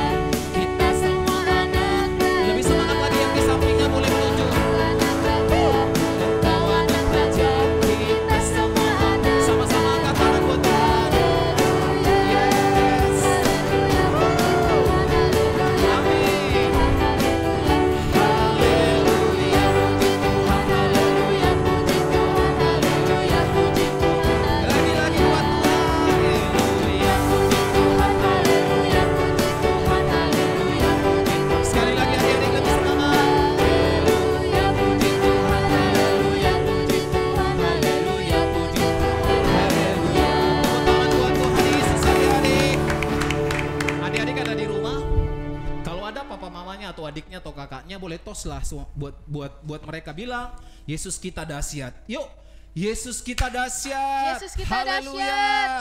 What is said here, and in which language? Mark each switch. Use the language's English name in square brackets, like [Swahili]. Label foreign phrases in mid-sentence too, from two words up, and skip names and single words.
[Indonesian] Kita semua anak. Lebih semangat lagi, yang di sampingnya boleh menunjuk. Engkau anak raja. Kita semua anak. Sama-sama angkat tangan buat Tuhan. Yes. Amin. Haleluya, puji Tuhan. Haleluya, puji Tuhan. Haleluya, puji Tuhan. Lagi-lagi buat Tuhan. Haleluya, puji Tuhan. Haleluya, puji Tuhan. Haleluya, puji Tuhan. Sekali lagi adik-adik, lebih semangat. Haleluya, puji Tuhan. Haleluya, puji Tuhan. Haleluya, puji Tuhan. Haleluya. Tepuk tangan buat Tuhan Yesus adik-adik. Adik-adik ada di rumah, kalau ada papa mamanya atau adiknya atau kakaknya, boleh tos lah buat mereka, bilang Yesus kita dahsyat. Yuk, Yesus kita dahsyat. Yesus kita Haleluya. dahsyat.